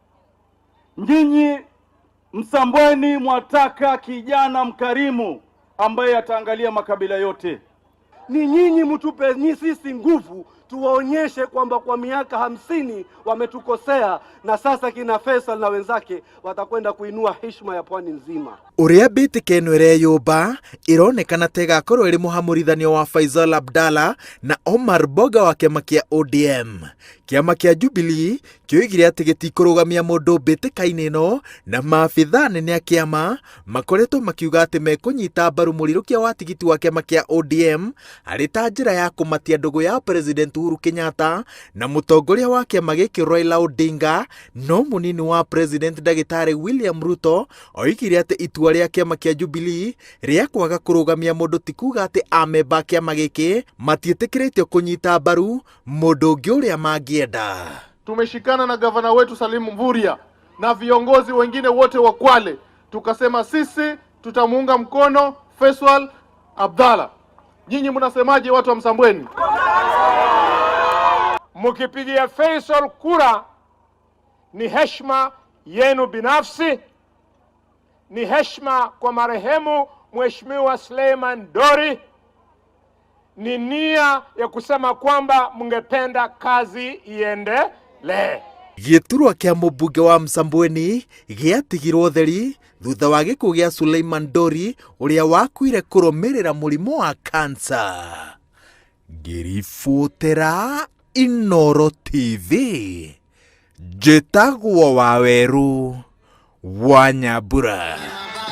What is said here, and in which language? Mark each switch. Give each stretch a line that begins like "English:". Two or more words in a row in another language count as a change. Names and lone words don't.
Swahili: Nyinyi Msambweni mwataka kijana mkarimu ambaye ataangalia makabila yote. Ni nyinyi mtupe sisi nguvu tuwaonyeshe kwamba kwa miaka 50 wametukosea na sasa kina Faisal na wenzake watakwenda kuinua heshima ya pwani nzima.
Kikuyu: Ũrĩa mbĩtĩka ĩno ĩreyũmba ĩronekana ta ĩgakorwo ĩrĩ mũhamũrithanio wa Faisal Abdalla na Omar Boga wa kĩama kĩa ODM. Kĩama kĩa Jubilee kĩoigire atĩ gĩtikũrũgamia mũndũ mbĩtĩka-inĩ ĩno na maabitha nene a kĩama makoretwo makiuga atĩ mekũnyita mbaru mũrirũkia wa tigiti wa kĩama kĩa ODM arĩ ta njĩra ya kũmatia ndũgũ ya President Uhuru Kenyatta na mũtongoria wa kĩama gĩkĩ Raila Odinga, no mũnini wa President Ndagĩtarĩ William Ruto oigire atĩ itua rĩa kĩama kĩa Jubilee rĩa kwaga kũrũgamia mũndũ ti kuuga atĩ amemba kĩama gĩkĩ matiĩtĩkĩrĩtio kũnyita mbaru mũndũ ũngĩ ũrĩa mangĩenda.
Swahili: Tumeshikana na gavana wetu Salim Mvurya na viongozi wengine wote wa Kwale, tukasema sisi tutamuunga mkono Faisal Abdalla. Nyinyi mnasemaje watu wa Msambweni? Mkipigia Faisal kura ni heshima yenu binafsi, ni heshima kwa marehemu Mheshimiwa Suleiman Dori, ni nia ya kusema kwamba mngependa kazi iendelee.
Kikuyu: Gĩturwa kĩa mũmbunge wa Msambweni gĩatigirwo theri thutha wa gĩkuũ gĩa Suleiman Dori ũrĩa wakuire kũrũmĩrĩra mũrimũ wa kansa. Ngĩribotera Inooro TV, njĩtagwo Waweru wa Nyambura.